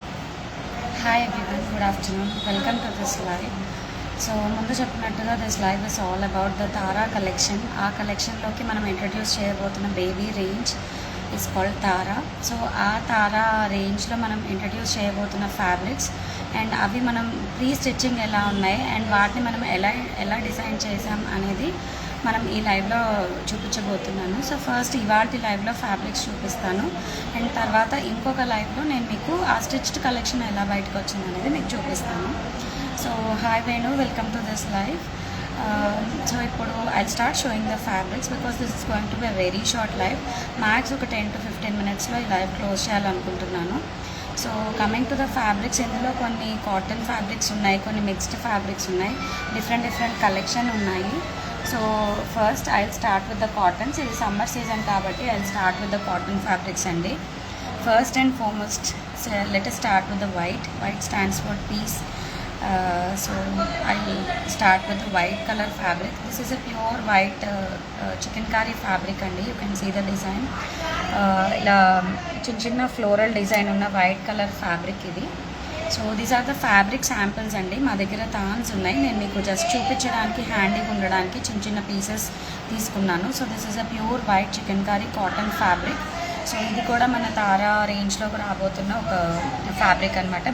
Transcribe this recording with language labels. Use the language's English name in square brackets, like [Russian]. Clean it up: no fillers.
[English] Hi everyone, good afternoon. Welcome to this live. So [Telugu] ముందు చెప్పినట్టుగా [English] This live is all about the Tara collection. [Telugu] ఆ కలెక్షన్లోకి మనం introduce చేయబోతున్న [English] baby range is called [Telugu] Tara. So ఆ తారా రేంజ్లో మనం ఇంట్రడ్యూస్ చేయబోతున్న ఫ్యాబ్రిక్స్ అండ్ అవి మనం ప్రీ స్టిచ్చింగ్ ఎలా ఉన్నాయి అండ్ వాటిని మనం ఎలా డిజైన్ చేసాం అనేది మనం ఈ లైవ్లో చూపించబోతున్నాను. సో ఫస్ట్ ఇవాళ లైవ్లో ఫ్యాబ్రిక్స్ చూపిస్తాను అండ్ తర్వాత ఇంకొక లైవ్లో నేను మీకు ఆ స్టిచ్డ్ కలెక్షన్ ఎలా బయటకు వచ్చింది అనేది మీకు చూపిస్తాను. [English] So hi Venu, welcome to this live. So [Telugu] ఇప్పుడు [English] I start showing the fabrics because this is going to be very short live. [Telugu] Max ఒక 10 to 15 minutesలో ఈ లైవ్ క్లోజ్ చేయాలనుకుంటున్నాను. So coming to the fabrics, ఇందులో కొన్ని కాటన్ ఫ్యాబ్రిక్స్ ఉన్నాయి, కొన్ని mixed fabrics ఉన్నాయి, different collection ఉన్నాయి. [English] So first I start with the cottons. [Telugu] ఇది సమ్మర్ సీజన్ కాబట్టి [English] I start with the cotton fabrics అండి. First and foremost let us start with the white stands for peace. So I will start with the white color fabric. This is a pure white chikankari fabric and you can see the design. [Telugu] ఇలా చిన్న floral design ఉన్న white colour fabric ఇది. [English] so these are the fabric samples [Telugu] అండి. మా దగ్గర థాన్స్ ఉన్నాయి, నేను మీకు జస్ట్ చూపించడానికి హ్యాండీగా ఉండడానికి చిన్న పీసెస్ తీసుకున్నాను. [English] So this is a pure white chikankari cotton fabric. [Telugu] So ఇది కూడా మన తారా రేంజ్లోకి రాబోతున్న ఒక ఫ్యాబ్రిక్ అనమాట.